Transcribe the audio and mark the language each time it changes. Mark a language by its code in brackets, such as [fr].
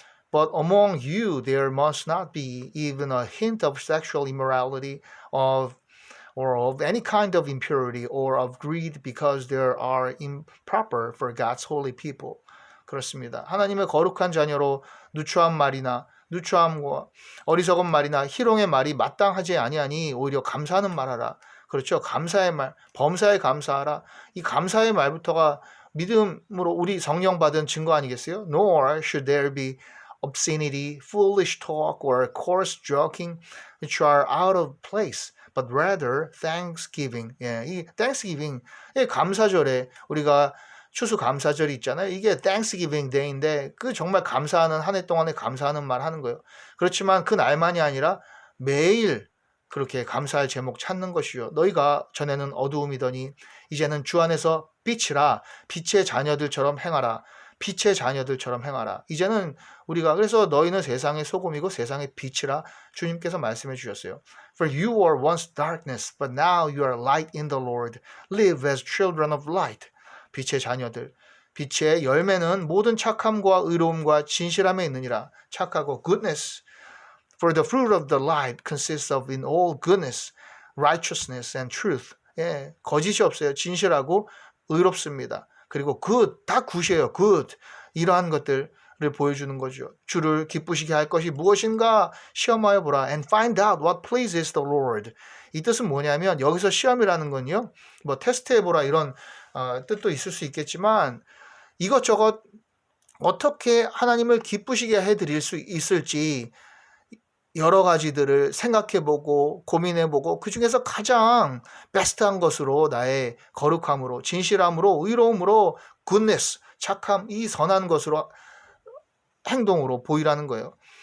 [en] But among you there must not be even a hint of sexual immorality or of any kind of impurity or of greed because there are improper for God's holy people. [ko] 그렇습니다. 하나님의 거룩한 자녀로 누추한 말이나 누추함과 어리석은 말이나 희롱의 말이 마땅하지 아니하니 오히려 감사하는 말하라. 그렇죠. 감사의 말, 범사에 감사하라. 이 감사의 말부터가 믿음으로 우리 성령 받은 증거 아니겠어요? [en] Nor should there be obscenity, foolish talk, or coarse joking, which are out of place, but rather thanksgiving. [ko] 예, 이 thanksgiving, 예, 감사절에 우리가 추수 감사절이 있잖아요. 이게 Thanksgiving Day인데 그 정말 감사하는 한 해 동안에 감사하는 말 하는 거예요. 그렇지만 그 날만이 아니라 매일 그렇게 감사할 제목 찾는 것이요. 너희가 전에는 어두움이더니 이제는 주 안에서 빛이라 빛의 자녀들처럼 행하라. 빛의 자녀들처럼 행하라. 이제는 우리가 그래서 너희는 세상의 소금이고 세상의 빛이라 주님께서 말씀해 주셨어요. [en] For you were once darkness, but now you are light in the Lord. Live as children of light. [ko] 빛의 자녀들. 빛의 열매는 모든 착함과 의로움과 진실함에 있느니라. 착하고 goodness. [en] For the fruit of the light consists of in all goodness, righteousness and truth. [ko] 예, 거짓이 없어요. 진실하고 의롭습니다. 그리고 good, 다 굿이에요. [en] good. [ko] 이러한 것들을 보여주는 거죠. 주를 기쁘시게 할 것이 무엇인가 시험하여 보라. [en] And find out what pleases the Lord. [ko] 이 뜻은 뭐냐면 여기서 시험이라는 건요. 뭐 테스트해보라 이런 뜻도 있을 수 있겠지만 이것저것 어떻게 하나님을 기쁘시게 해드릴 수 있을지 여러 가지들을 생각해보고 고민해보고 그 중에서 가장 베스트한 것으로 나의 거룩함으로 진실함으로 의로움으로 goodness, 착함, 이 선한 것으로 행동으로 보이라는 거예요.